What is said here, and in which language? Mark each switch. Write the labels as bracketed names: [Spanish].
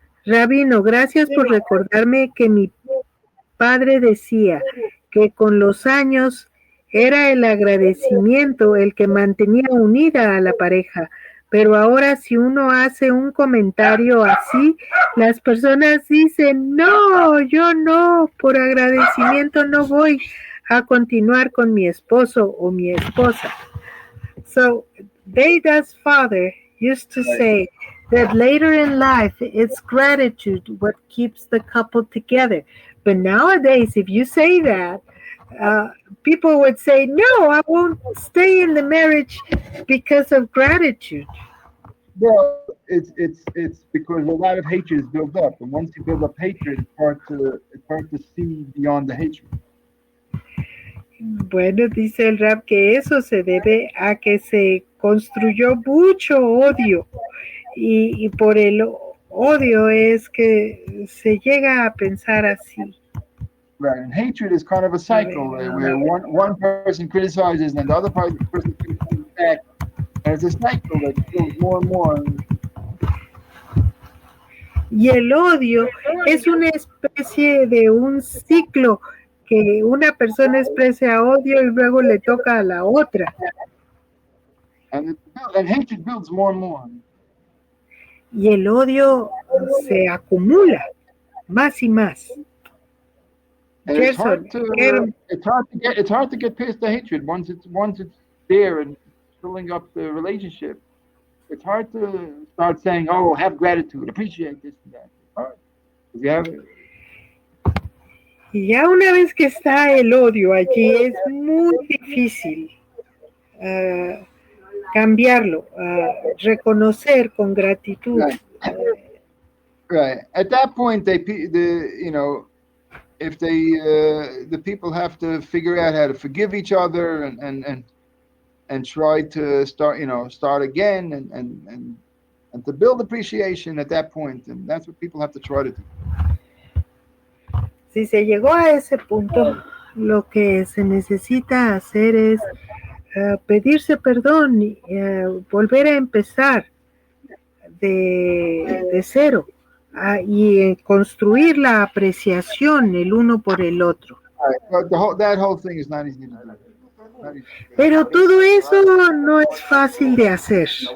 [Spanish] Rabino, gracias por recordarme que mi padre decía que con los años era el agradecimiento el que mantenía unida a la pareja, pero ahora si uno hace un comentario así, las personas dicen, no, yo no, por agradecimiento no voy a continuar con mi esposo o mi esposa. [English] So, Deida's father used to say that later in life, it's gratitude what keeps the couple together. But nowadays, if you say that, people would say, no, I won't stay in the marriage because of gratitude. Well, it's because a lot of hatred is built up, and once you build up hatred, it's hard to see beyond the hatred. [Spanish] Bueno, dice el Rab que eso se debe a que se construyó mucho odio y por el odio es que se llega a pensar así. [English] Right, and hatred is kind of a cycle where one person criticizes and the other person criticizes back, and it's a cycle that goes more and more. [Spanish] Y el odio es una especie de un ciclo que una persona expresa odio y luego le toca a la otra. [English] And hatred builds more and more. [Spanish] Y el odio se acumula más y más. [English] It's hard to get past the hatred once it's there and filling up the relationship. It's hard to start saying, "Oh, have gratitude, appreciate this and that." It's hard. You have it. [Spanish] Y ya una vez que está el odio allí es muy difícil cambiarlo, reconocer con gratitud. [English] Right. At that point, the people have to figure out how to forgive each other and try to start again and to build appreciation at that point, and that's what people have to try to do. [Spanish] Si se llegó a ese punto, lo que se necesita hacer es pedirse perdón y volver a empezar de cero y construir la apreciación el uno por el otro. [English] That whole thing is not easy to do. [Spanish] Pero todo eso no es fácil de hacer.